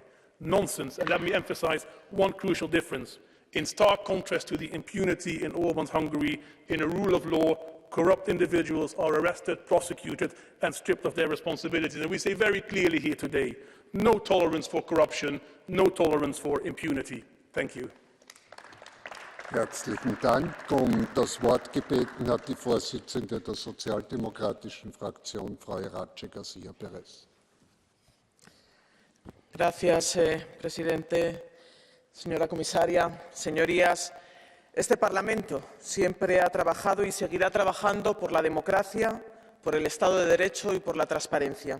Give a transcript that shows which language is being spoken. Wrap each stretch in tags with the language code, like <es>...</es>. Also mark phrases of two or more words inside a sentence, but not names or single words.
<en>Nonsense, and let me emphasize one crucial difference. In stark contrast to the impunity in Orbán's Hungary, in a rule of law, corrupt individuals are arrested, prosecuted, and stripped of their responsibilities. And we say very clearly here today, no tolerance for corruption, no tolerance for impunity. Thank you.</en> <de>Herzlichen Dank. Das Wort gebeten hat die Vorsitzende der sozialdemokratischen Fraktion, Frau Iratxe García Pérez.</de> <es>Gracias, presidente, señora comisaria, señorías. Este Parlamento siempre ha trabajado y seguirá trabajando por la democracia, por el Estado de Derecho y por la transparencia.</es>